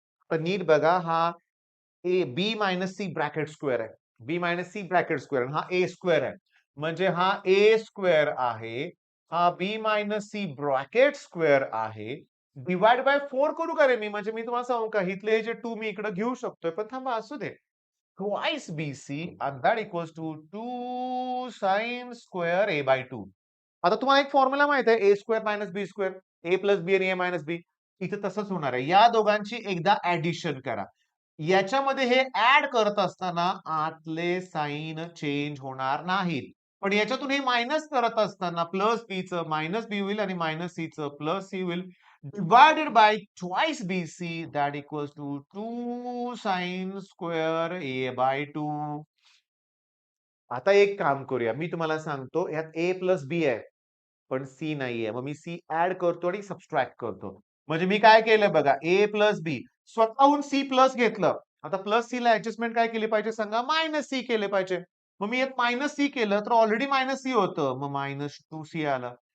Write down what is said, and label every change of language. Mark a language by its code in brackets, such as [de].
[mr] तर नीट बघा हा A B minus C bracket square आहे. बी मायनस सी ब्रॅकेट स्क्वेअर हा ए स्क्वेअर आहे. म्हणजे हा ए स्क्वेअर आहे. हा बी मायनस सी ब्रॅकेट स्क्वेअर आहे. डिवाइड बाय 4 करू का रे मी? म्हणजे मी तुम्हाला सांगू का इथले हे जे 2 मी इकडे घेऊ शकतोय पण थांबा असू दे. [en] Twice BC and that equals to 2 sin square a by 2. [mr] आता तुम्हाला एक फॉर्म्युला माहित आहे ए स्क्वेअर मायनस बी स्क्वेअर ए प्लस बी आणि ए मायनस बी. इथे तसंच होणार आहे. या दोघांची एकदा ऍडिशन करा. याच्यामध्ये हे ऍड करत असताना आतले साइन चेंज होणार नाहीत. पण याच्यातून हे मायनस करत असताना प्लस बी चं मायनस बी होईल आणि मायनस सी चं प्लस सी होईल. [en] divided by twice BC that equals to 2 sin square A by 2. [mr] आता एक काम करूया. मी तुम्हाला सांगतो यात A प्लस बी आहे. पण सी नाहीये. मग मी सी ऍड करतो आणि सबट्रॅक्ट करतो. म्हणजे मी काय केलं बघा ए प्लस बी स्वतःहून सी प्लस घेतलं. आता प्लस सी ला ऍडजस्टमेंट काय केली पाहिजे सांगा? मायनस सी केले पाहिजे. मग मी यात मायनस सी केलं तर ऑलरेडी मायनस सी होतं. मग -2c आलं.